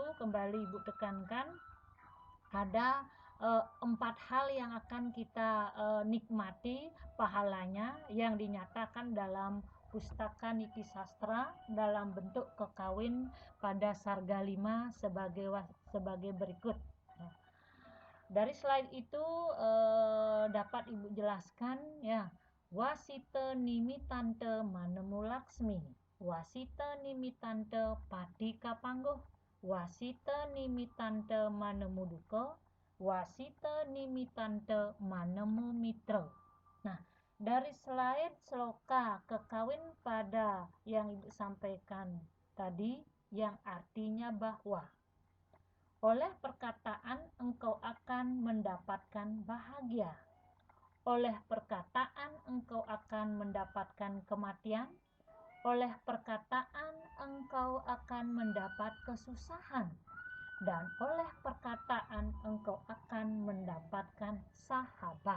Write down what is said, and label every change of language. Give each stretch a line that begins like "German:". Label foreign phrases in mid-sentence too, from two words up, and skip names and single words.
Indonesian: Kembali Ibu tekankan ada 4 hal yang akan kita nikmati pahalanya yang dinyatakan dalam Pustaka Niti Sastra dalam bentuk kekawin pada Sarga 5 sebagai berikut. Dari slide itu dapat Ibu jelaskan ya.
Kawi: Wasita nimitante manemu Laksmi, wasita nimitante padika pangguh, wasita nimitante manemu duka, wasita nimitante manemu mitra.
Indonesian: Nah, dari slide sloka kekawin pada yang Ibu sampaikan tadi, yang artinya bahwa oleh perkataan engkau akan mendapatkan bahagia, oleh perkataan engkau akan mendapatkan kematian, oleh perkataan engkau akan mendapat kesusahan, dan oleh perkataan engkau akan mendapatkan sahabat.